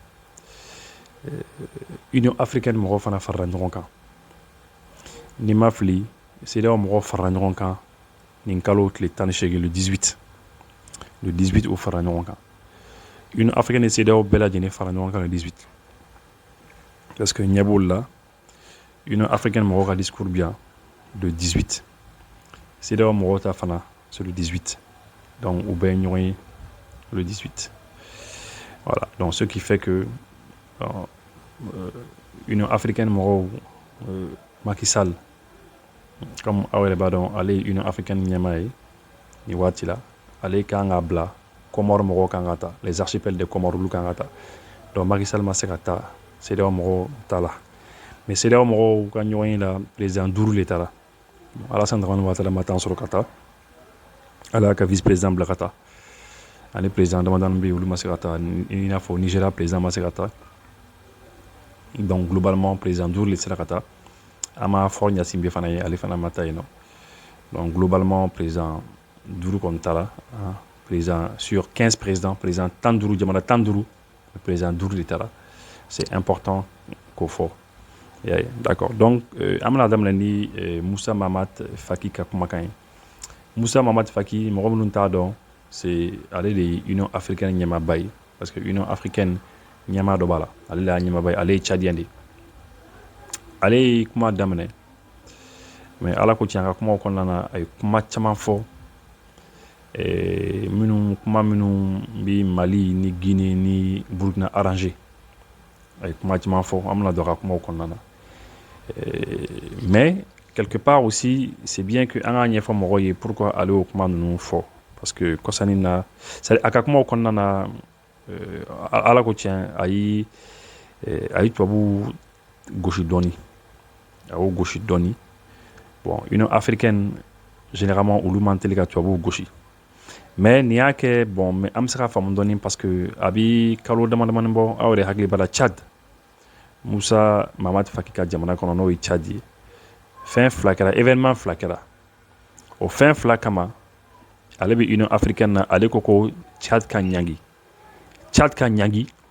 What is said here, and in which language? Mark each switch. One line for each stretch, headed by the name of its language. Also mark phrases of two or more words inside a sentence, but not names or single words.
Bambara: Union africaine mɔgɔw fana farala ɲɔgɔn kan ni ma fili CEDEAO mɔgɔw farala ɲɔgɔn kan nin kalo tile 18 le 18 o fara ɲɔgɔn kan Union africaine ni CEDEAO bɛɛ lajɛlen fara ɲɔgɔn kan le 18
French: parce que
Bambara: ɲɛ b'olu la Union africaine mɔgɔw ka discours bi yan le 18 CEDEAO mɔgɔw ta fana
French: c'est le 18
Bambara: donc u bɛɛ ye ɲɔgɔn ye le 18
French: voilà donc ce qui fait que
Bambara: Union africaine mɔgɔw Macky Sall comme aw yɛrɛ b'a dɔn ale ye Union africaine ɲɛmaa ye nin waati la ale kan ka bila Comores mɔgɔw kan ka ta
French: les archipels de Comores
Bambara: olu kan ka ta donc Macky Sall ma se ka ta CEDEAO mɔgɔw ta la mais CEDEAO mɔgɔw ka ɲɔgɔn ye la président 5 le taara Alassane Dramane Ouattara ma temps sɔrɔ ka ta ala y'a ka
French: vice président
Bambara: bila ka ta ani président damadɔni bɛ yen olu ma se ka ta i n'a fɔ Nigeria président ma se ka ta
French: donc globalement président
Bambara: 5 le sera ka ta an m'a fɔ Ɲasinbɛ fana ye ale fana ma ta yen nɔ donc
French: globalement président
Bambara: 5 kɔni taara
French: président sur 15 présidents président
Bambara: 15 jamana 15 le président 5 de taara
French: c'est important
Bambara: k'o fɔ
French: d'accord donc
Bambara: an bɛna daminɛ ni Moussa Mahamat Faki ka kumakan ye Moussa Mahamat Faki mɔgɔ minnu t'a dɔn c'est ale de ye Union africaine ɲɛmaaba ye
French: parce que
Bambara: Union africaine ɲɛmaa dɔ b'a la ale de y'a ɲɛmaaba ye ale ye Tchadien de ye ale ye kuma daminɛ mais ala ko tiɲɛ ka kumaw kɔnɔna na a ye kuma caman fɔ kuma minnu bi Mali ni Guinée ni Burkina arrangé a ye kuma caman fɔ an bɛna don a ka kumaw kɔnɔna na
French: mais quelque part aussi c'est bien que
Bambara: an k'a ɲɛfɔ mɔgɔw ye pourquoi ale y'o kuma ninnu fɔ
French: parce que
Bambara: kɔsani na a ka kumaw kɔnɔna na ala ko tiɲɛ a ye tubabu gosi dɔɔni a y'o gosi dɔɔni bon Union africaine généralement olu man teli ka tubabu gosi mais nin y'a kɛ bon mais an bɛ se ka faamu dɔɔni
French: parce que
Bambara: a bi kalo damadamani bɔ aw yɛrɛ hakili b'a la Tchad Moussa Mahamat Faki ka jamana kɔnɔ n'o ye Tchad ye fɛn fila kɛra événement fila kɛra o fɛn fila kama ale bɛ Union africaine na ale ko Tchad ka ɲangi